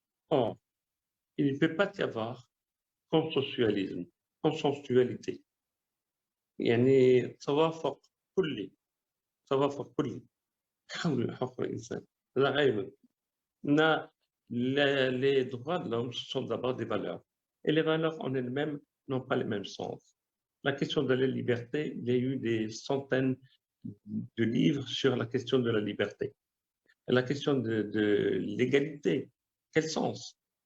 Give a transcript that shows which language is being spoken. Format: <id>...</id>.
<fr>Or, il ne peut pas y avoir consensualisme, consensualité.</fr> <ar>يعني توافق كلي حول حقوق الإنسان لا غير.</ar> <fr>Les droits de l'homme sont d'abord des valeurs. Et les valeurs en elles-mêmes n'ont pas le même sens. La question de la liberté, il y a eu des centaines de livres sur la question de la liberté. Et la question de l'égalité, quel sens?</fr>